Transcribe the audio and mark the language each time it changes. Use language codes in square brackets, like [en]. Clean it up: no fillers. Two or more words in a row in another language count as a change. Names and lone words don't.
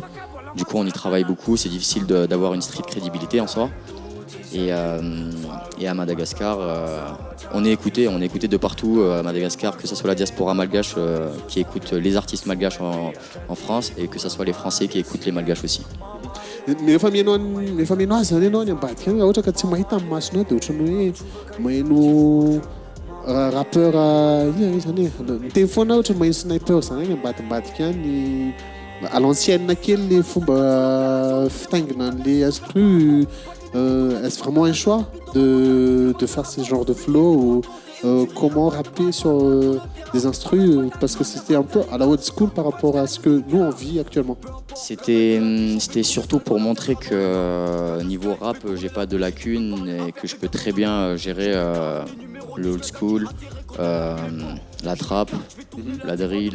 [fr] Du coup, on y travaille beaucoup. C'est difficile d'avoir une street crédibilité en soi. Et à Madagascar, on est écouté de partout à Madagascar, que ce soit la diaspora malgache qui écoute les artistes malgaches en France et que ce soit les Français qui écoutent les malgaches aussi. [mg] Rehefa mihaino azy zany ianao any ambadika any, ohatra ka tsy mahita amin'ny masonao dia ohatrany hoe maheno rappeur ina zany miteny foana ohatrany maheno sniper zany any ambadimbadika any [fr] à l'ancienne [mg] kely le fomba fitaingina an'le instru. [fr] Est-ce vraiment un choix de faire ce genre de flow ou comment rapper sur des instrus parce que c'était un peu à la [en] old school [fr] par rapport à ce que nous on vit actuellement? C'était surtout pour montrer que niveau rap j'ai pas de lacunes et que je peux très bien gérer le [en] old school, [fr] la trap, la drill.